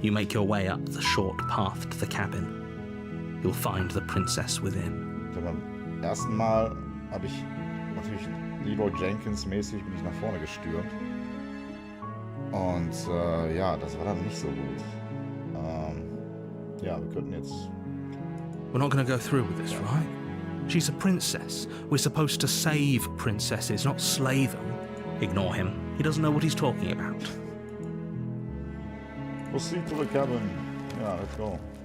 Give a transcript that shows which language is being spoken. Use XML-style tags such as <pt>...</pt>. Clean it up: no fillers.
<en>You make your way up the short path to the cabin. You'll find the princess within.</en> <de>Beim ersten Mal habe ich natürlich Leroy Jenkins mäßig bin ich nach vorne gestürmt. Und ja, das war dann nicht so gut. Ja, wir könnten jetzt...</de> <en>We're not going to go through with this, right? She's a princess. We're supposed to save princesses, not slay them. Ignore him. He doesn't know what he's talking about. Proceed to the cabin. Ja, let's go.</en>